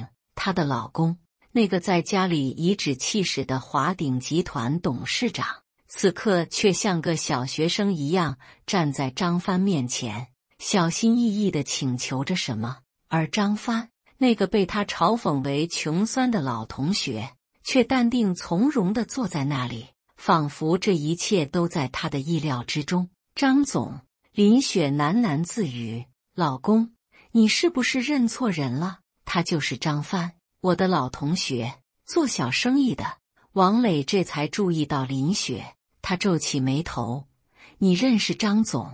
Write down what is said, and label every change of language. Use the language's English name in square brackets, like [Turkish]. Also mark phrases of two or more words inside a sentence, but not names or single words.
[Chinese] 她的老公，那個在家裡頤指氣使的華鼎集團董事長，此刻卻像個小學生一樣站在張帆面前，小心翼翼地請求着什麼。而張帆，那個被他嘲諷為窮酸的老同學，卻淡定從容地坐在那裡，仿佛這一切都在他的意料之中。張總，林雪喃喃自語：老公，你是不是認錯人了？他就是張帆，我的老同學，做小生意的。王磊這才注意到林雪，他皺起眉頭：你認識張總？